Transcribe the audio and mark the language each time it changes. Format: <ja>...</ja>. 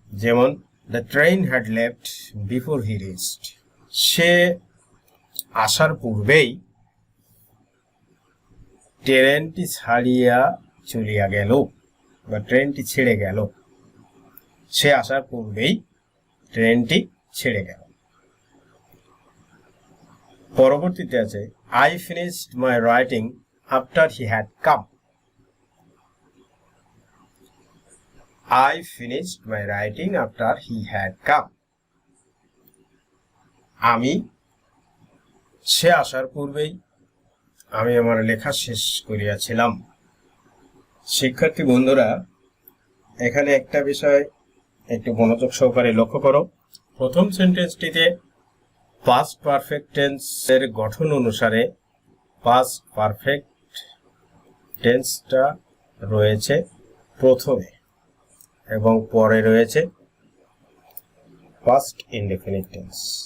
<bn>যেমন</bn> <en>the train had left before he reached,</en> <bn>সে আসার পূর্বেই ট্রেনটি ছাড়িয়া চলিয়া গেল, বা ট্রেনটি ছেড়ে গেল। সে আসার পূর্বেই ট্রেনটি ছেড়ে গেল। পরবর্তীতে আছে</bn> <en>I finished my writing after he had come. I finished my writing after he had come.</en> <bn>সে আসার পূর্বেই আমি আমার লেখা শেষ করিয়াছিলাম। শিক্ষার্থী বন্ধুরা, এখানে একটা বিষয় একটু মনোযোগ সহকারে লক্ষ্য করো। প্রথম সেন্টেন্সটিতে পাস্ট পারফেক্ট টেন্সের গঠন অনুসারে পাস্ট পারফেক্ট টেন্সটা রয়েছে প্রথমে, এবং পরে রয়েছে পাস্ট ইনডেফিনিট টেন্স।</bn>